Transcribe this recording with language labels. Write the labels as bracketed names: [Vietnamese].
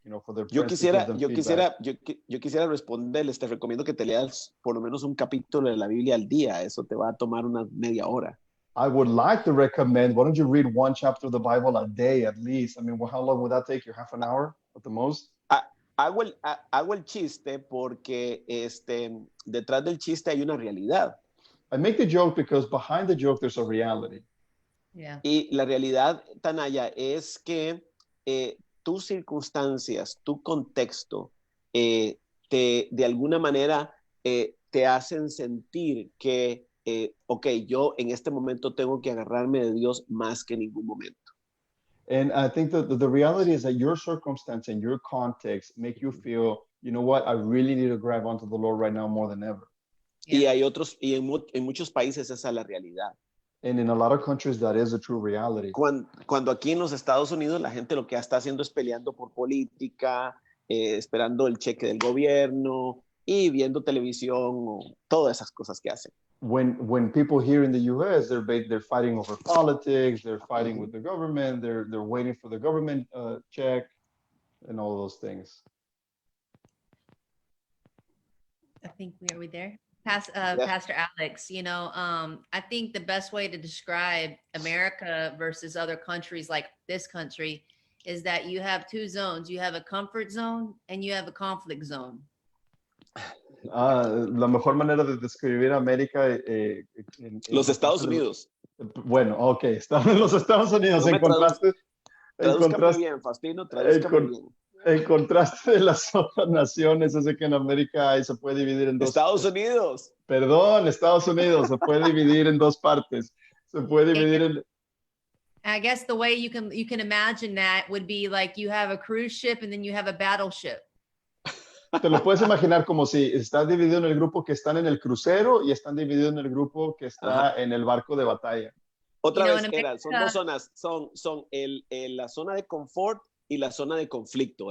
[English] You know, for their [Spanish] yo quisiera responderles, te recomiendo que te leas por lo menos un capítulo de la Biblia al día. Eso te va a tomar una media hora. [English] I would like to recommend, why don't you read one chapter of the Bible a day at least? I mean, how long would that take you? Half an hour at the most? [Spanish] hago el chiste porque detrás del chiste hay una realidad. [English] I make the joke because behind the joke there's a reality. Yeah. [Spanish] Y la realidad, Tanaya, es que tus circunstancias, tu contexto, de alguna manera te hacen sentir que, ok, yo en este momento tengo que agarrarme de Dios más que en ningún momento. [English] And I think that the reality is that your circumstance and your context make you feel, you know what, I really need to grab onto the Lord right now more than ever. [Spanish] Y hay otros, y en muchos países esa es la realidad. [English] And in a lot of countries, that is a true reality. [Spanish] Cuando aquí en los Estados Unidos la gente lo que está haciendo es peleando por política, esperando el cheque del gobierno y viendo televisión, o todas esas cosas que hacen. [English] When people here in the U.S. they're fighting over politics, they're fighting with the government, they're waiting for the government check, and all those things. I think we are there. Pastor Alex, you know, I think the best way to describe America versus other countries like this country is that you have two zones. You have a comfort zone and you have a conflict zone. [Spanish] La mejor manera de describir América los Estados Unidos. Bueno, ok, estamos en los Estados Unidos. No Tradúzcame bien, Faustino, tradúzcame bien. En contraste de las otras naciones, es que en América se puede dividir en dos. Estados Unidos. Perdón, Estados Unidos se puede dividir en dos partes. Se puede dividir en. [English] I guess the way you can imagine that would be like you have a cruise ship and then you have a battleship. [Spanish] Te lo puedes imaginar como si estás dividido en el grupo que están en el crucero y están divididos en el grupo que está en el barco de batalla. Otra vez, son dos zonas, son la zona de confort y la zona de conflicto.